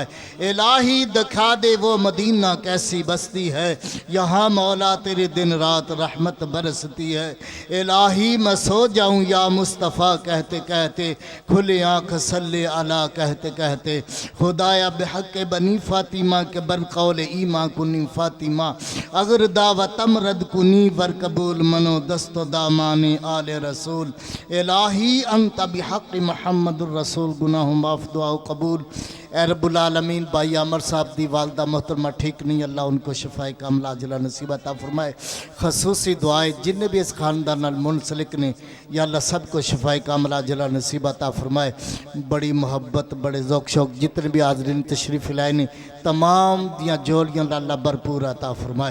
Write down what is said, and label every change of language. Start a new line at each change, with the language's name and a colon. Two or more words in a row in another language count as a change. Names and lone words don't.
Urdu: الہی دکھا دے وہ مدینہ کیسی بستی ہے یہاں مولا تیرے دن رات رحمت برستی ہے۔ الہی میں سو جاؤں یا مصطفیٰ کہتے کہتے کھلے آنکھ
Arabic: صلی علی
Urdu: کہتے کہتے
Persian: خدایا بحق بنی فاطمہ کے بر قول ایمان کنی فاطمہ اگر دعوتم رد کنی ور قبول منو دست و دامان آل رسول۔ الہی انت بحق محمد الرسول گناہ معاف دعا و قبول۔
Punjabi: اے
Arabic: رب العالمین
Punjabi: بھائی عامر صاحب دی والدہ محترمہ ٹھیک نہیں اللہ ان کو شفائے کاملہ عاجلہ نصیب عطا فرمائے۔ خصوصی دعائیں جن بھی اس خاندان منسلک نے یا اللہ سب کو شفائے کاملہ عاجلہ نصیب عطا فرمائے۔ بڑی محبت بڑے ذوق شوق جتنے بھی حاضرین تشریف لائے نے تمام دیاں جولیاں اللہ بھرپور عطا فرمائے۔